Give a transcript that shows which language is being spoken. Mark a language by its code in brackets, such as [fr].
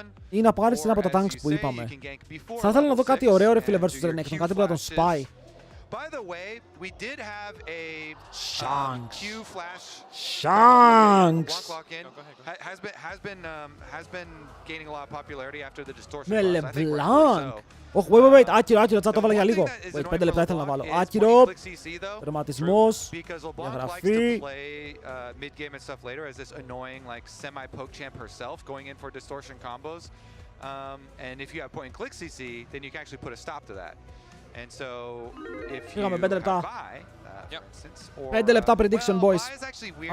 [el] Ή να πάρεις ένα από τα tanks που είπαμε. Θα ήθελα να δω κάτι ωραίο ρε φίλε versus Renekton, κάτι που να τον σπάει. [en] By the way, we did have a Q flash. Shanks! Has been gaining a lot of popularity after the distortion. [el] Με LeBlanc! Όχι, wait, άκυρο, τσά το βάλα για λίγο. Wait, 5 λεπτά ήθελα να βάλω. Άκυρο, τερματισμός, διαγραφή. [en] Mid-game and stuff later as this annoying like semi-poke champ herself going in for distortion combos. And if you have point and click CC, then you can actually put a stop to that. And so if you have Vi, for instance, or [el] 5 λεπτά [en] prediction, boys. Vi is actually weird